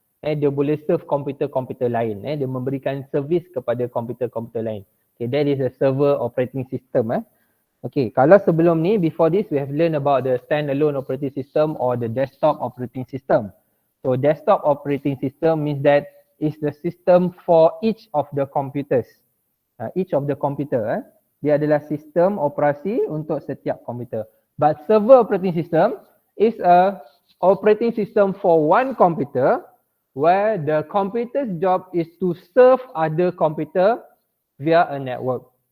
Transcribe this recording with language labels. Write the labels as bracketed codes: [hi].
[ms] Dia boleh serve komputer-komputer lain. Dia memberikan servis kepada komputer-komputer lain. [en] Okay, that is a server operating system. Okay, [ms] kalau sebelum ni, [en] before this, we have learned about the standalone operating system or the desktop operating system. So desktop operating system means that it's the system for each of the computers. Each of the computer, [ms] dia adalah sistem operasi untuk setiap komputer. [en] But server operating system is a operating system for one computer where the computer's job is to serve other computer via a network.